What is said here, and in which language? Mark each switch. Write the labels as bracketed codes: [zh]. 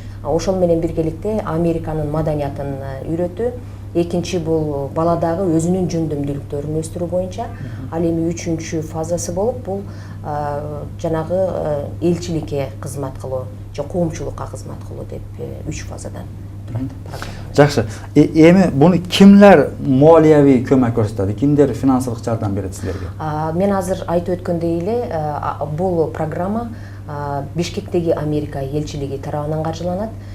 [ky] Ошол менен биргеликте Американын маданиятын үйрөтүү. Экинчи бул баладагы өзүнүн жөндөмдүүлүктөрүн өстүрүү боюнча. Ал эми 3-чү фазасы болуп, бул жанагы элчиликке кызмат кылуу, же коомчулукка кызмат кылуу деп 3 фазадан. Жақсы. Эми буны [uz] kimlar moliyaviy ko'mak ko'rsatadi? Kimdir [ky] finansiялык жардам берет силерге? Мен азыр айтып өткөндөй эле, бул программа Бишкектеги Америка элчилиги тарабынан каржыланат.